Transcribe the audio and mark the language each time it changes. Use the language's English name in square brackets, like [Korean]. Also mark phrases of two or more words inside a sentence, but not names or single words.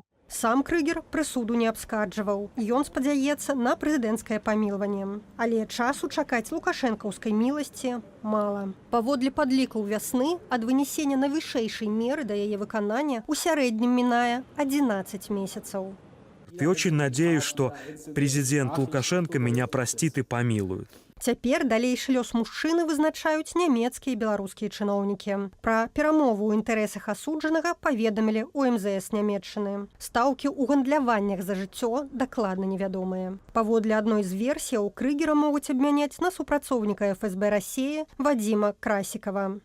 [Belarusian] Сам Крыгер прысуду не абскарджваў. Ён спадзяецца на прэзідэнцкае памілаванне. Але часу чакаць лукашэнкаўскай міласці мала. Паводле падлікаў вясны, ад вынесення найвышэйшай меры да яе выканання у сярэднім мінае 11 месяцаў. [Russian] И очень надеюсь, что президент Лукашенко меня простит и помилует. [Belarusian] Цяпер далейшы лёс мужчыны вызначаюць нямецкія і беларускія чыноўнікі. Пра перамову ў інтарэсах асуджанага паведамілі ў МЗС Нямецчыны. Стаўкі ў гандляваннях за жыццё дакладна невядомыя. Паводле адной з версіяў Крыгера могуць абмяняць на супрацоўніка ФСБ Расіі Вадзіма Красікава.